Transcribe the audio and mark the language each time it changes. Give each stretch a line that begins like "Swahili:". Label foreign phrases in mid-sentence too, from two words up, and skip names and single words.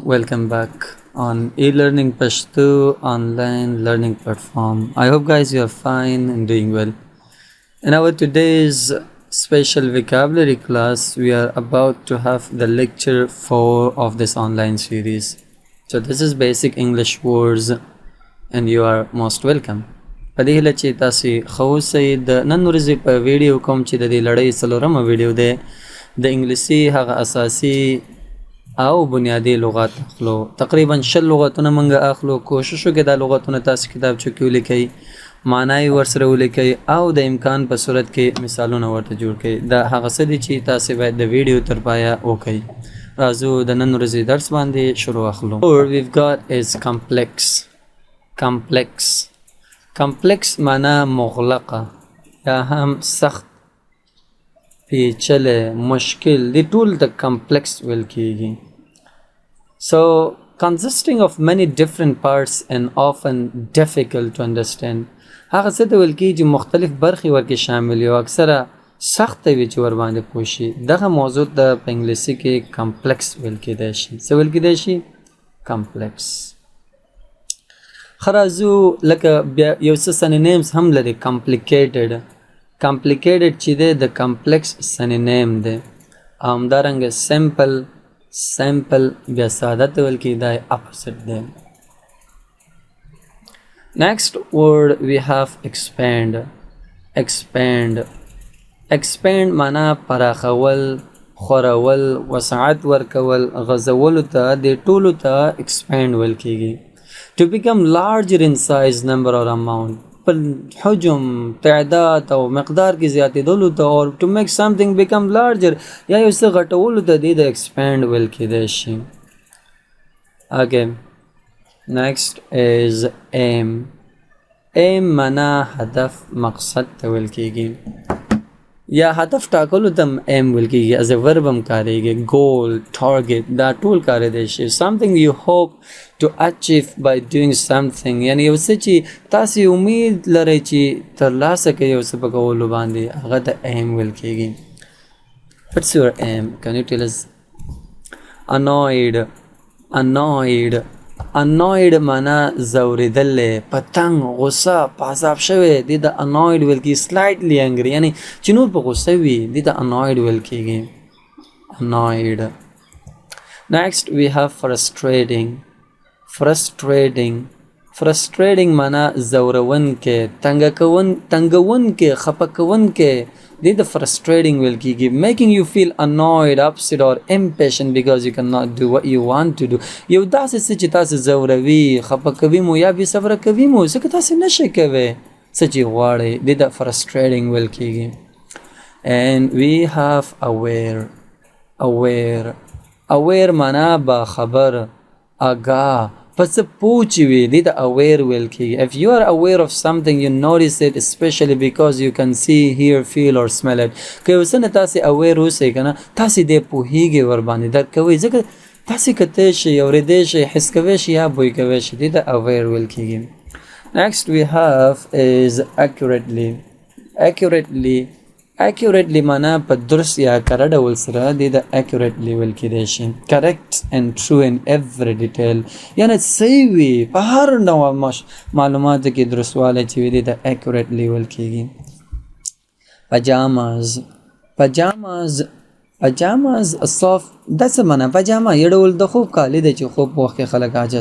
English: Welcome back on e-learning Pashto online learning platform. I hope guys you are fine and doing well. In our today's special vocabulary class, we are about to have the lecture 4 of this online series. So this is basic English words and you are most welcome.
Pashto: په دې هیله چې تاسو خو سي د نن ورځې په ویډیو کوم چې د دې لړۍ څلورمه ویډیو ده د انګلیسی هغه اساسی او بنیادی لغات اخلو. تقریبا 6 لغاتونه مونږ اخلو. کوشش وکړئ دا لغاتونه تاسو کتابچو کې ولیکئ، معنی ورسره ولیکئ او د امکان په صورت کې مثالونه ورته جوړ کړئ. دا هغه څه دي چې تاسو باید د ویډیو تر پایه وکړئ. راځو د نن ورځې درس باندې شروع اخلو.
English: We've got is complex
Pashto: معنا مغلقه یا هم سخت، پیچله، مشکل، دی ټول د complex ویل کیږي.
English: So consisting of many different parts and often difficult to understand.
Pashto: هغه څه ته ویل کیږي چې مختلف برخې ورکې شامل یو اکثره سخت وي چې ور باندې پوه شي. دغه موضوع د په انګلیسي کې complex ویل کیدای شي. څه ویل کیدای شي؟ complex. خرازو لکه یو څه synonyms هم لري. complicated چې دی د complex synonym دی. همدارنګه simple بیا ساده ته ویل کیدای opposite دی.
English: Next word we have expand
Pashto: معنا پراخول، خورول، وسعت ورکول، غزول ته د ټولو ته expand ویل کیږي.
English: To become larger in size, number or amount.
Pashto: پر حجم، تعداد او مقدار کې زیاتېدلو ته
English: or to make something become larger
Pashto: یا یو څه غټولو ته د expand ویل کیدای شي.
English: Okay. Next is aim
Pashto: معنا هدف، مقصد ته ویل کیږي یا هدف ټاکلو ته aim ویل کیږي.
English: as a verb
Pashto: هم کاریږي.
English: goal، target
Pashto: دا ټول کاریدای شي.
English: something you hope to achieve by doing something
Pashto: یعنی یو څه چې تاسو امید لرئ چې ترلاسه کړئ یو څه په کولو باندې، هغه ته aim ویل کیږي.
English: what's your aim? can you tell us? annoyed
Pashto: معنا زوریدل، پتنګ، غصه، پازاب شوی دی د annoyed ویل کیږي.
English: slightly angry
Pashto: یعنی چې نور په غصه وي دی د annoyed ویل کیږي.
English: annoyed. next we have frustrating
Pashto: معنا زورون کې، تنګون کې، خپه کون کې دی د frustrating ویل کیږي.
English: making you feel annoyed, upset or impatient because you cannot do what you want to do.
Pashto: یو داسې څه چې تاسو زوروي، خپه کوي مو یا بې صبره کوي مو ځکه تاسو نشئ کوئ څه چې غواړئ، دی د frustrating ویل کیږي.
English: and we have aware
Pashto: معنا باخبر، آگاه، پس پوچی وی دی د aware ویل کیږي.
English: if you are aware of something you notice it especially because you can see, hear, feel or smell it.
Pashto: که یو څه نه تاسې aware اوسئ که نه تاسې دې پوهیږئ ورباندې درک کوئ ځکه تاسې کتی شئ، اورېدی شئ، حس کوی شئ یا بوی کوی شئ، دی د aware ویل کیږي.
English: next we have is accurately
Pashto: معنا په درست یا کره ډول سره دی د accurately ویل کیدای شي.
English: correct and true in every detail
Pashto: یعنی صحیح وي په هر ډول معلوماتو کې درستوالی چې وي دی د accurately ویل کیږي.
English: pajamas soft
Pashto: دا څه معنا؟ پجامه یو ډول د خوب کالی دی چې خوب په وخت کې خلک اچوي.